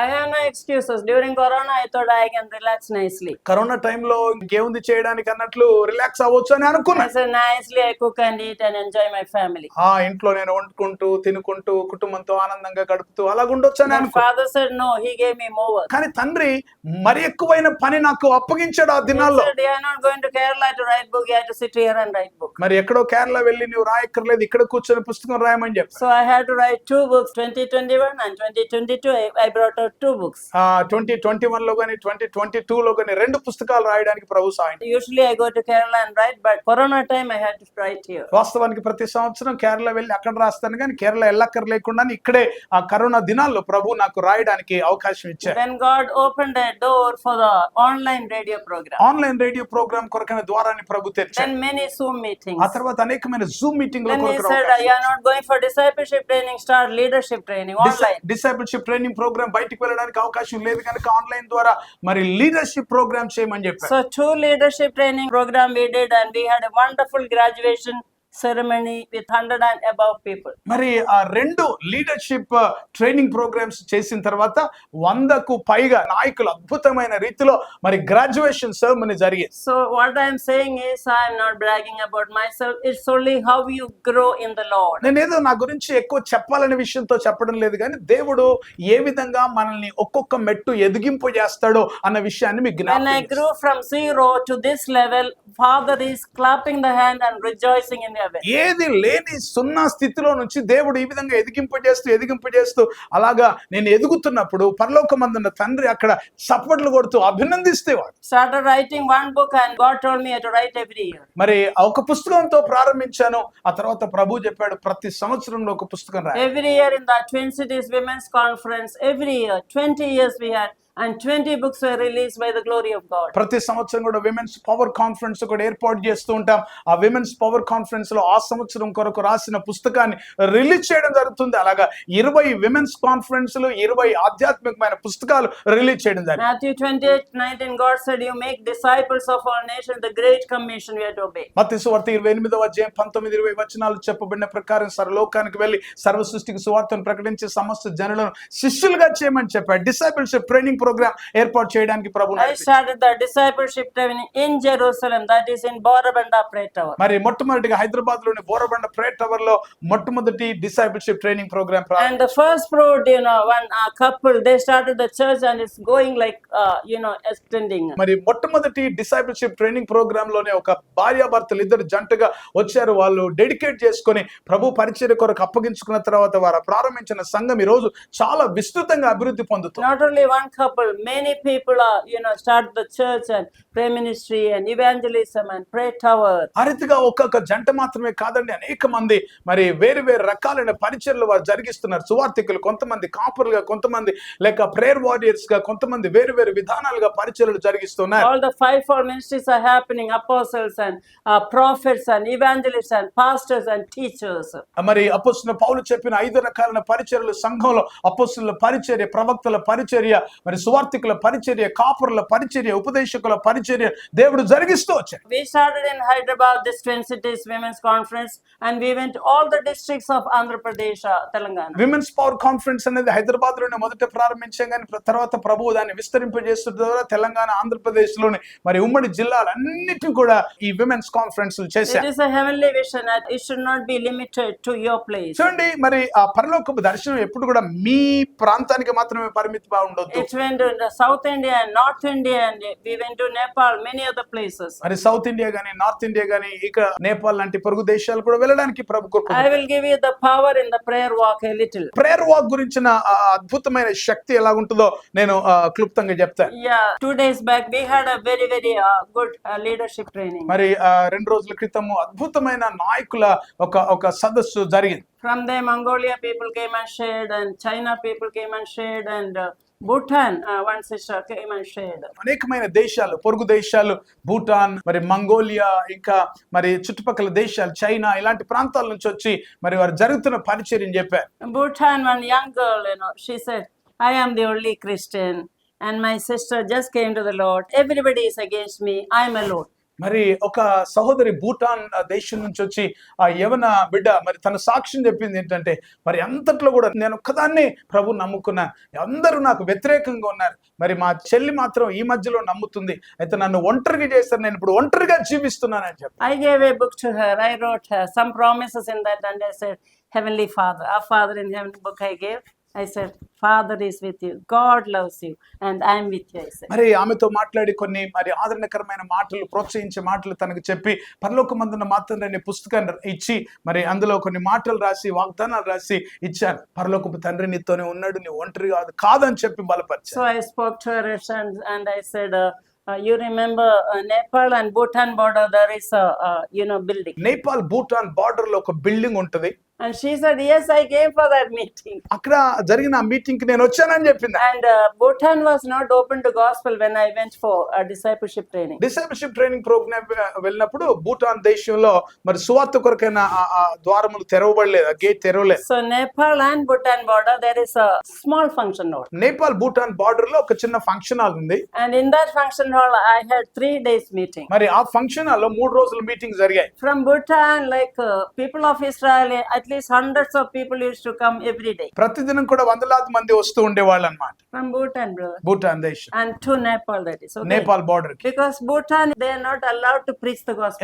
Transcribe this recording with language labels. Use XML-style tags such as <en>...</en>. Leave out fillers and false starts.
<en>I have no excuses. During Corona, I thought I can relax nicely.</en> <te>Corona టైంలో ఇంకేముంది చేయడానికి అన్నట్లు relax అవ్వచ్చు అని అనుకున్నా.</te> <en>I said nicely I cook and eat and enjoy my family.</en> <te>ఇంట్లో నేను వండుకుంటూ తినుకుంటూ కుటుంబంతో ఆనందంగా గడుపుతూ అలాగుండొచ్చు అని అనుకున్నా.</te> <en>Father said no, he gave me more.</en> <te>కానీ తండ్రి మరి ఎక్కువైన పని నాకు అప్పగించాడు ఆ దినాల్లో.</te> <en>They are not going to Kerala to write book. You have to sit here and write book.</en> <te>మరి ఎక్కడో కేరళ వెళ్ళి నువ్వు రాయక్కర్లేదు, ఇక్కడ కూర్చొని పుస్తకం రాయమని చెప్పి.</te> <en>So I had to write 2 books, 2021 and 2022. I brought out 2 books.</en> <te>2021 లో గానీ 2022 లో గానీ 2 పుస్తకాలు రాయడానికి ప్రభు సాయం.</te> <en>Usually I go to Kerala and write, but Corona time I had to write here.</en> <te>వాస్తవానికి ప్రతి సంవత్సరం కేరళ వెళ్ళి అక్కడ రాస్తాను, కానీ కేరళ వెళ్ళక్కర్లేకుండా ఇక్కడే ఆ కరోనా దినాల్లో ప్రభు నాకు రాయడానికి అవకాశం ఇచ్చారు.</te> <en>Then God opened a door for the online radio program.</en> <te>Online radio programme కొరకైన ద్వారాన్ని ప్రభు తెరిచారు.</te> <en>Then many Zoom meetings.</en> <te>ఆ తర్వాత అనేకమైన Zoom meeting</te> <en>Then he said, you are not going for discipleship training, start leadership training online.</en> <te>Discipleship training programme బయటికి వెళ్ళడానికి అవకాశం లేదు కనుక ఆన్లైన్ ద్వారా మరి లీడర్షిప్ ప్రోగ్రామ్ చేయమని చెప్పారు.</te> <en>So 2 leadership training program we did and we had a wonderful graduation ceremony with 100 and above people.</en> <te>మరి ఆ 2 లీడర్షిప్ ట్రైనింగ్ ప్రోగ్రామ్స్ చేసిన తర్వాత 100కు పైగా నాయకులు అద్భుతమైన రీతిలో మరి గ్రాడ్యుయేషన్ సెరమనీ జరిగింది.</te> <en>So what I am saying is I am not bragging about myself. It's only how you grow in the Lord.</en> <te>నేనేదో నా గురించి ఎక్కువ చెప్పాలనే విషయంతో చెప్పడం లేదు, కానీ దేవుడు ఏ విధంగా మనల్ని ఒక్కొక్క మెట్టు ఎదిగింపు చేస్తాడో అన్న విషయాన్ని మీకు</te> <en>When I grew from 0 to this level, Father is clapping the hand and rejoicing in heaven.</en> <te>ఏది లేని 0 స్థితిలో నుంచి దేవుడు ఈ విధంగా ఎదిగింపజేస్తూ అలాగా నేను ఎదుగుతున్నప్పుడు పరలోకమందున్న తండ్రి అక్కడ చప్పట్లు కొడుతూ అభినందిస్తేవాడు.</te> <en>Started writing 1 book and God told me to write every year.</en> <te>మరి ఒక పుస్తకంతో ప్రారంభించాను, ఆ తర్వాత ప్రభు చెప్పాడు ప్రతి సంవత్సరంలో ఒక పుస్తకం రాయాలి.</te> <en>Every year in the Twin Cities Women's Conference, every year 20 years we had and 20 books were released by the glory of God.</en> <te>ప్రతి సంవత్సరం కూడా విమెన్స్ పవర్ కాన్ఫరెన్స్ కూడా ఏర్పాటు చేస్తూ ఉంటాం. ఆ విమెన్స్ పవర్ కాన్ఫరెన్స్ లో ఆ సంవత్సరం కొరకు రాసిన పుస్తకాన్ని రిలీజ్ చేయడం జరుగుతుంది. అలాగా 20 విమెన్స్ కాన్ఫరెన్స్లు 20 ఆధ్యాత్మికమైన పుస్తకాలు రిలీజ్ చేయడం జరిగింది.</te> <en>Matthew 28:19 God said you make disciples of all nations, the great commission we have to obey.</en> <te>మత్తయి సువార్త 28వ అధ్యాయం 19-20 వచనాలు చెప్పబడిన ప్రకారం సర్వలోకానికి వెళ్ళి సర్వ సృష్టికి సువార్తను ప్రకటించి సమస్త జనులను శిష్యులుగా చేయమని చెప్పాడు. డిసైపుల్షిప్ ట్రైనింగ్ ప్రోగ్రామ్ ఏర్పాటు చేయడానికి ప్రభు</te> <en>I started the discipleship training in Jerusalem, that is in Borabanda Prayer Tower.</en> <te>మరి మొట్టమొదటిగా హైదరాబాద్ లోని బోరబండ ప్రేయర్ టవర్ లో మొట్టమొదటి discipleship training programme</te> <en>And the first fruit, one couple, they started the church and it's going like, extending.</en> <te>మరి మొట్టమొదటి discipleship training programme లోనే ఒక భార్యాభర్తలు ఇద్దరు జంటగా వచ్చారు. వాళ్ళు డెడికేట్ చేసుకొని ప్రభు పరిచర్య కొరకు అప్పగించుకున్న తర్వాత వారు ప్రారంభించిన సంఘం ఈ రోజు చాలా విస్తృతంగా అభివృద్ధి పొందుతుంది.</te> <en>Not only one couple, many people are, start the church and prayer ministry and evangelism and prayer tower.</en> <te>ఆ రీతిగా ఒక్కొక్క జంట మాత్రమే కాదండి, అనేక మంది మరి వేరు వేరు రకాలైన పరిచర్యలు వారు జరిగిస్తున్నారు. సువార్థికులు, కొంతమంది కాపరులుగా, కొంతమంది లేక ప్రేయర్ వారియర్స్ గా, కొంతమంది వేరు వేరు విధానాలుగా పరిచర్యలు జరిగిస్తున్నారు.</te> <en>All the 5-fold ministries are happening, apostles and prophets and evangelists and pastors and teachers.</en> <te>మరి అపోస్తలుడైన పౌలు చెప్పిన 5 రకాలైన పరిచర్యలు సంఘంలో అపోస్తలుల పరిచర్య, ప్రవక్తల పరిచర్య, మరి సువార్థికుల పరిచర్య, కాపురుల పరిచర్య, ఉపదేశకుల పరిచర్య దేవుడు జరిగిస్తూ వచ్చాడు.</te> <en>We started in Hyderabad this Twin Cities Women's Conference, and we went all the districts of Andhra Pradesh, Telangana.</en> <te>Women's power conference అనేది హైదరాబాద్ లోనే మొదట ప్రారంభించాం, కానీ తర్వాత ప్రభువు దాన్ని విస్తరింపజేస్తున్న ద్వారా తెలంగాణ, ఆంధ్రప్రదేశ్ లోని మరి ఉమ్మడి జిల్లాలన్నిటిని కూడా ఈ విమెన్స్ కాన్ఫరెన్స్</te> <en>It</en> <te>చేశారు.</te> <en>is a heavenly vision, and it should not be limited to your place.</en> <te>చూడండి, మరి ఆ పరలోకపు దర్శనం ఎప్పుడు కూడా మీ ప్రాంతానికి మాత్రమే పరిమితిగా ఉండొద్దు.</te> <en>It went to the South India and North India, and we went to Nepal, many other places.</en> <te>మరి సౌత్ ఇండియా గానీ, నార్త్ ఇండియా గానీ, ఇక నేపాల్ లాంటి పొరుగు దేశాలు కూడా వెళ్ళడానికి ప్రభు</te> <en>I</en> <te>కోరుకుంటున్నాడు.</te> <en>will give you the power in the prayer walk a little.</en> <te>Prayer walk గురించిన ఆ అద్భుతమైన శక్తి ఎలా ఉంటుందో నేను క్లుప్తంగా చెప్తాను.</te> <en>Yeah, 2 days back we had a very good leadership training.</en> <te>మరి 2 రోజుల క్రితము అద్భుతమైన నాయకుల ఒక సదస్సు జరిగింది.</te> <en>From there, Mongolia people came and shared, and China people came and shared, and Bhutan, one sister came and shared.</en> <te>అనేకమైన దేశాలు, పొరుగు దేశాలు, భూటాన్, మరి మంగోలియా, ఇంకా మరి చుట్టుపక్కల దేశాలు, చైనా, ఇలాంటి ప్రాంతాల నుంచి వచ్చి మరి వారు జరుగుతున్న పరిచర్యని చెప్పారు.</te> <en>Bhutan, one young girl, she said, I am the only Christian, and my sister just came to the Lord. Everybody is against me. I am alone.</en> <te>మరి ఒక సహోదరి భూటాన్ దేశం నుంచి వచ్చి ఆ యవన బిడ్డ మరి తన సాక్ష్యం చెప్పింది ఏంటంటే, మరి అంతట్లో కూడా నేను ఒక్కదాన్ని ప్రభు నమ్ముకున్నాను, అందరూ నాకు వ్యతిరేకంగా ఉన్నారు, మరి మా చెల్లి మాత్రం ఈ మధ్యలో నమ్ముతుంది, అయితే నన్ను ఒంటరిగా చేస్తారు, నేను ఇప్పుడు ఒంటరిగా జీవిస్తున్నాను అని చెప్పి.</te> <en>I gave a book to her. I wrote her some promises in that, and I said, Heavenly Father, our Father in heaven book I gave. I said, Father is with you, God loves you, and I am with you, I said.</en> <te>మరి ఆమెతో మాట్లాడి కొన్ని మరి ఆదరణకరమైన మాటలు, ప్రోత్సహించే మాటలు తనకు చెప్పి పరలోకమందున మాత్రం అనే పుస్తకాన్ని ఇచ్చి మరి అందులో కొన్ని మాటలు రాసి, వాగ్దానాలు రాసి ఇచ్చాను. పరలోకపు తండ్రి నీతోనే ఉన్నాడు, నీ ఒంటరి కాదని చెప్పి బలపరిచాను.</te> <en>So I spoke to her and I said, you remember Nepal and Bhutan border, there is a building.</en> <te>Nepal, Bhutan border లో ఒక బిల్డింగ్ ఉంటది.</te> <en>And she said, yes, I came for that meeting.</en> <te>అక్కడ జరిగిన ఆ మీటింగ్ కి నేను వచ్చానని చెప్పింది.</te> <en>And Bhutan was not open to gospel when I went for a discipleship training.</en> <te>Discipleship training programme వెళ్ళినప్పుడు భూటాన్ దేశంలో మరి సువార్త కొరకైన ఆ ద్వారములు తెరవబడలేదు, ఆ gate తెరవలేదు.</te> <en>So Nepal and Bhutan border, there is a small function hall.</en> <te>Nepal, Bhutan border లో ఒక చిన్న ఫంక్షన్ హాల్ ఉంది.</te> <en>And in that function hall, I had 3 days meeting.</en> <te>మరి ఆ ఫంక్షన్ హాల్ లో 3 రోజుల మీటింగ్ జరిగాయి.</te> <en>From Bhutan, like people of Israel, at least hundreds of people used to come every day.</en> <te>ప్రతిదినం కూడా వందలాది మంది వస్తూ ఉండేవాళ్ళు అన్నమాట.</te> <en>From Bhutan, brother.</en> <te>భూటాన్ దేశం</te> <en>And to Nepal, that is. Okay.</en> <te>Nepal border కి.</te> <en>Because Bhutan, they are not allowed to preach the gospel.</en>